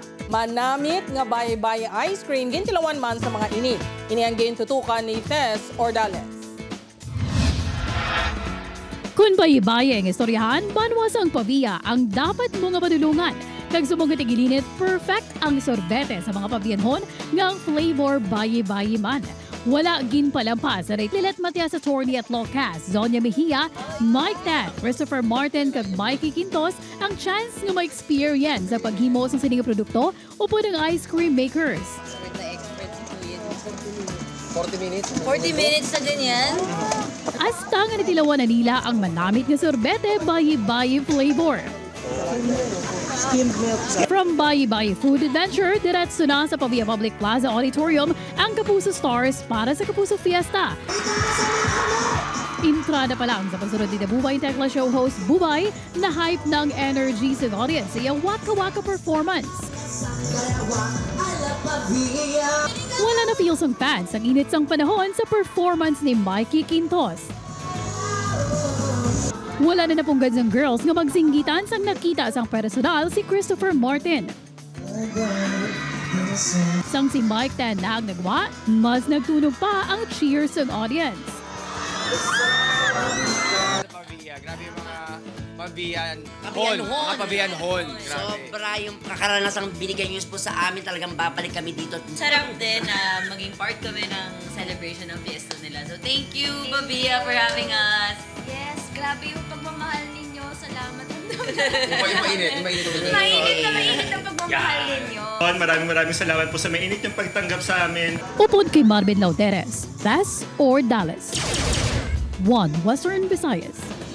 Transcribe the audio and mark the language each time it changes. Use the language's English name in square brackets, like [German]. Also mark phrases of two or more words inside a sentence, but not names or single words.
[Hiligaynon] Manamit nga baye-baye ice cream gintilawan man sa mga ini. Ini ang gintutukan ni Tess Ordales. Kung baye-baye ang istoryahan, banwas ang paviya ang dapat mo nga madulungan. Kag sumugod igilinit, perfect ang sorbete sa mga pavianhon nga ang flavor baye-baye man. Wala ginpalampas sa Lilet Matias Attorney at Locas, Zonia Mejia, Mike Tat, Christopher Martin kag Mikey Quintos ang chance nga ma-experience sa paghimo sa sining produkto upod ng ice cream makers. [Filipino] 40 minutes. 40 minutes na din yan. [Hiligaynon] Hasta nga nitilawan na nila ang manamit nga sorbete baye-baye flavor. From Baye-Baye Food Adventure, diretso na sa Pavia Public Plaza Auditorium ang Kapuso Stars para sa Kapuso Fiesta. Entrada pa lang sa pagsunod ni Bubay Tekla Show host Bubay na hype ng energy sa audience sa iyang Waka Waka performance. Wala na feels ang fans ang init sang panahon sa performance ni Mikey Quintos. Wala na napunggad ng girls nga magsinggitan sang nakita sang personal si Christopher Martin. Sang si Mike Tan nagwa, mas nagtunog pa ang cheers ng audience. [Filipino] Grabe yung mga pavianhon. Sobra yung kakaranasang binigay niyo po sa amin. Talagang babalik kami dito. Sarap din na maging part kami ng celebration ng fiesta nila. [English] So thank you, Pavia, for having us. [Filipino] Yes, grabe yung pagmamahal ninyo. Salamat. Mainit ang pagmamahal ninyo. Maraming salamat po sa mainit yung pagtanggap sa amin. [Hiligaynon] Upod kay Marvin Lauderes, Tess Ordales. One Western Visayas.